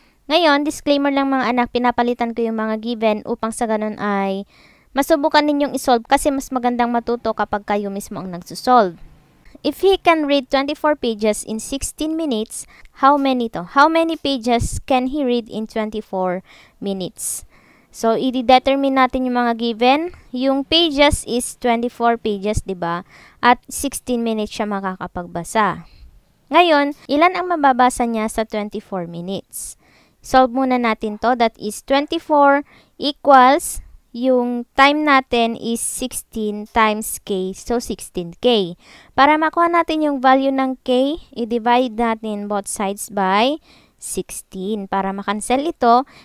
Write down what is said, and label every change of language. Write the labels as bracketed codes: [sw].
[tl] Ngayon, disclaimer lang mga anak, pinapalitan ko yung mga given upang sa ganun ay masubukan ninyong isolve kasi mas magandang matuto kapag kayo mismo ang nagsusolve. [en] If he can read 24 pages in 16 minutes, how many pages can he read in 24 minutes? [tl] So, i-determine natin yung mga given. Yung pages is 24 pages, diba? At 16 minutes siya makakapagbasa. Ngayon, ilan ang mababasa niya sa 24 minutes? Solve muna natin to. [en] That is 24 equals, yung time natin is 16 times K. [tl] So, 16K. Para makuha natin yung value ng K, i-divide natin both sides by 16. Para makancel ito.